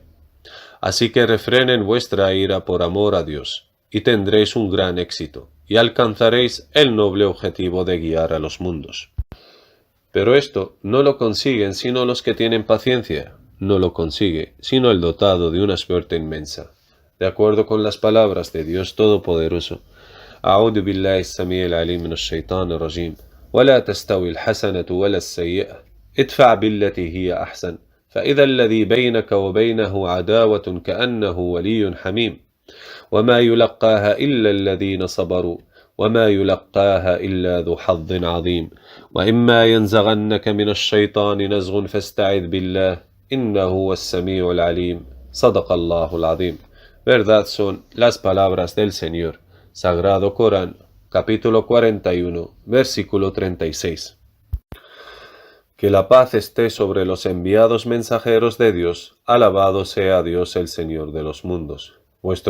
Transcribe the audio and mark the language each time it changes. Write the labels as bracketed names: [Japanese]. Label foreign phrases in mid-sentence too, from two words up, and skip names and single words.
[Spanish] Así que refrenen vuestra ira por amor a Dios, y tendréis un gran éxito, y alcanzaréis el noble objetivo de guiar a los mundos. Pero esto no lo consiguen sino los que tienen paciencia. No lo consigue sino el dotado de una suerte inmensa. De acuerdo con las palabras de Dios Todopoderoso: [Arabic] أعوذ بالله السميع العليم من الشيطان الرجيم. ولا تستوي الحسنة ولا السيئة ادفع بالتي هي أحسن فإذا الذي بينك وبينه عداوة كأنه ولي حميم وما يلقاها إلا الذين صبروا وما يلقاها إلا ذو حظ عظيم وإما ينزغنك من الشيطان نزغ فاستعذ بالله إنه هو السميع العليم صدق الله العظيم. [Spanish] Verdad son las palabras del Señor. Sagrado Corán, capítulo 41, versículo 36. Que la paz esté sobre los enviados mensajeros de Dios. Alabado sea Dios el Señor de los mundos.